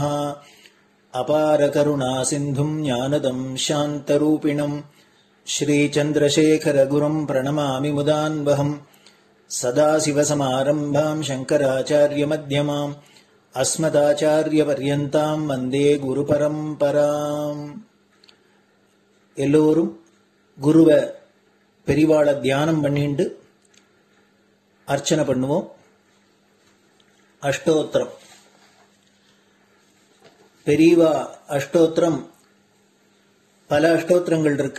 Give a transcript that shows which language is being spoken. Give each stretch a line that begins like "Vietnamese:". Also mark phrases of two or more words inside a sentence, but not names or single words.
Sanskrit: अपार करुणा सिन्धुं ज्ञानदं शान्तरूपिणं श्रीचन्द्रशेखरगुरुम् प्रणमामि मुदान्वहम् सदाशिवसमारम्भाम् शङ्कराचार्यमध्यमाम् अस्मदाचार्यपर्यन्ताम् वन्दे குருபரம்பராம்.
Tamil: எல்லோரும் குருவை பெரிவாளை தியானம் பண்ணிண்டு அர்ச்சனை பண்ணுவோம். அஷ்டோத்திரம். பெரியவா அஷ்டோத்திரம் பல அஷ்டோத்திரங்கள் இருக்கு.